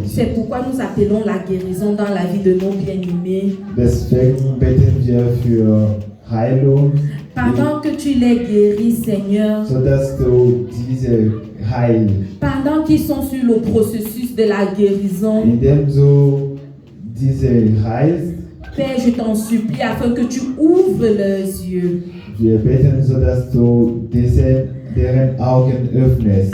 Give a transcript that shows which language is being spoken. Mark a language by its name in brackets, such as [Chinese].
[French] C'est pourquoi nous appelons la guérison dans la vie de nos bien-aimés. [German] Deswegen beten wir für Heilung, [French] Pendant que tu les guéris, Seigneur, [German] sodass du diese heilst. [French] pendant qu'ils sont sur le processus de la guérison, [German] Indem du diese heilst, [French] Père, je t'en supplie afin que tu ouvres leurs yeux, [German] wir beten, sodass du deren Augen öffnest,